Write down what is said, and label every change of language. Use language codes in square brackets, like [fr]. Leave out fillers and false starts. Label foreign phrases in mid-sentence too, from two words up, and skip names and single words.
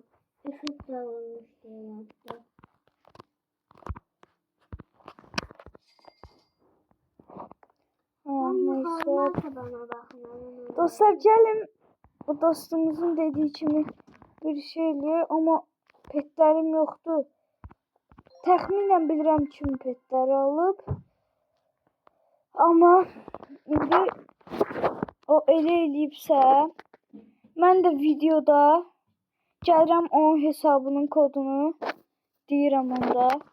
[tr] Efekt alınmıştı herhalde. Neyse. Dostlar gelin. Bu dostumuzun dediği kimi bir şeyliyor ama petlerim yoktu. [az] Təxminən bilirəm kimi petləri alıb. Amma indi o elə eləyibsə, mən də videoda gəlirəm onun hesabının kodunu deyirəm onda.